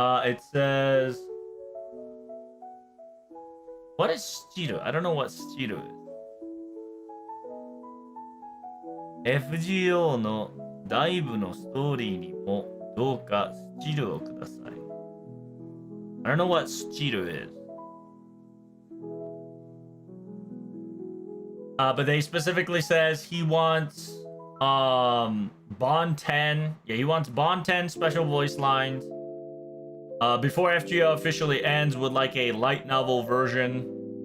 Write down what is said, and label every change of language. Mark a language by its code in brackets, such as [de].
[en] It says, what is Stiru? I don't know what Stiru is. [ja] FGO のダイブのストーリーにもどうかスチルをください。 [en] I don't know what Stiru is. But they specifically says he wants Bond 10. Yeah, he wants Bond 10 special voice lines. Before FGO officially ends, would like a light novel version.